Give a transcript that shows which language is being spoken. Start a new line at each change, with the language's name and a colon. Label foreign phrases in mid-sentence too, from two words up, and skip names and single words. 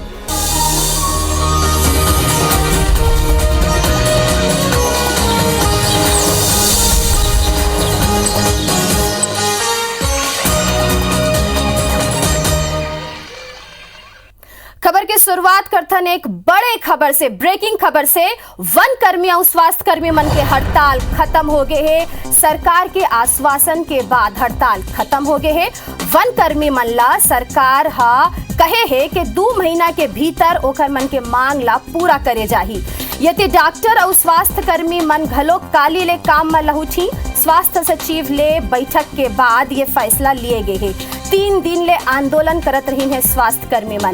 Chhattisgarhi: खबर की शुरुआत करथन एक बड़े खबर से, ब्रेकिंग खबर से। वन कर्मी और स्वास्थ्य कर्मी मन के हड़ताल खत्म हो गए है। सरकार के आश्वासन के बाद हड़ताल खत्म हो गए है। वन कर्मी मन ला सरकार कहे है कि 2 महीना के भीतर ओकर मन के मांग ला पूरा करे जाही। यदि डॉक्टर और स्वास्थ्य कर्मी मन घलो काली ले काम में लहुठी। स्वास्थ्य सचिव ले बैठक के बाद ये फैसला लिए गए है। 3 दिन ले आंदोलन करत रही है स्वास्थ्य कर्मी मन।